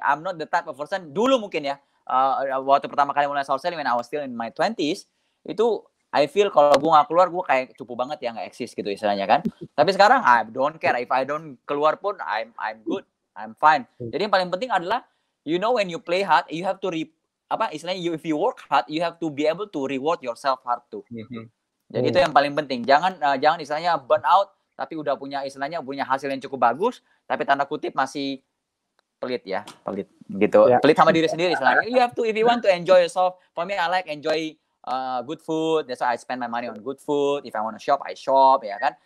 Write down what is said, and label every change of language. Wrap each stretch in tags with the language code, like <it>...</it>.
<en>I'm not the type of person</en> <id>dulu mungkin ya. Waktu pertama kali mulai social selling</id> <en>when I was still in my 20s,</en> <id>itu</id> <en>I feel</en> <id>kalau gue nggak keluar, gue kayak cupu banget ya, nggak eksis gitu istilahnya kan. Tapi sekarang</id> <en>I don't care. If I don't</en> <id>keluar pun,</id> <en>I'm good. I'm fine.</en> <id>Jadi yang paling penting adalah,</id> <en>you know when you play hard, you have to</en> <id>istilahnya</id> <en>if you work hard, you have to be able to reward yourself hard too.</en> <id>Jadi itu yang paling penting. Jangan istilahnya burn out, tapi udah punya hasil yang cukup bagus, tapi tanda kutip masih pelit gitu. Yeah. Pelit sama diri sendiri istilahnya.</id> <en>You have to, if you want to enjoy yourself. For me, I like enjoy good food. That's why I spend my money on good food. If I want to shop, I shop,</en> <id>ya kan.</id>